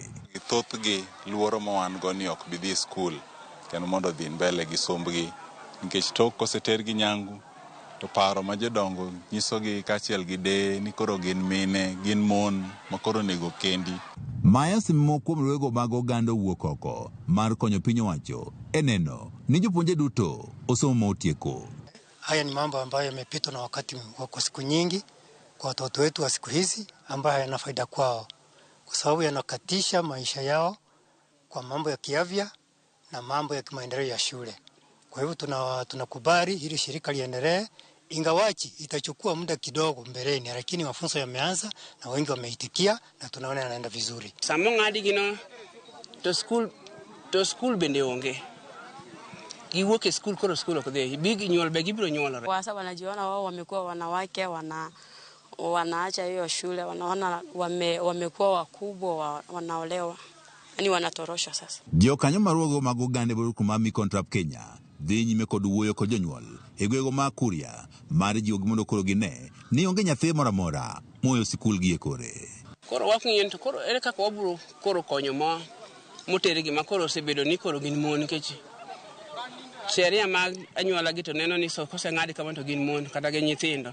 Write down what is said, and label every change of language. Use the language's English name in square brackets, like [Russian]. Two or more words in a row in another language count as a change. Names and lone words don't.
[Luo (Kenya and Tanzania)] Thothgi luoro ma wan go ni ok bi dhi skul kendo mondo dhi mbele gi sombgi nikech tok kosetergi nyangu to paro ma jodongo nyisogi kaachiel gi de ni koro gin mine, gin mon ma koro nego kendi. Maya simo kuom riwruoge mag oganda wuok oko mar konyo piny owacho e neno ni jopuonjre duto osomo ma otieko. [Swahili] Haya ni mambo ambayo yamepitwa na wakati kwa siku nyingi kwa watoto wetu wa siku hizi ambayo yana faida kwao, kwa sababu yanakatisha maisha yao kwa mambo ya kiafya na mambo ya kimaendeleo ya shule. Kwa hivyo tunakubali hili shirika liendelee, ingawaji itachukua muda kidogo mbeleni, lakini mafunzo yameanza na wengi wameitikia na tunaona yanaenda vizuri. [Luo (Kenya and Tanzania)] Samo ngadi gino to school bende onge. Giwuok e school koro school ok dhi. Big nyuol be gibiro nyuolore. [Swahili] Kwa sababu wanajiona wao wamekuwa wanawake, wanaacha hiyo shule, wanaona wamekuwa wakubwa, wanaolewa. Yaani wanatorosha sasa. [Luo (Kenya and Tanzania)] Jokanyo maruogo mag oganda ma Micontrap Kenya dhi nyime kod wuoyo kod jonyuol e gwego ma Kuria mar jiwo mondo koro gine ni onge nyathi moro amora moyo sikul gi e kore. Koro wakng'ien to koro ere kaka wabiro koro konyo motere gima koro osebedo ni koro gin mon nikech sheria mag anyuola gi to neno ni koseng'adi kama to gin mon kata gin nyithindo.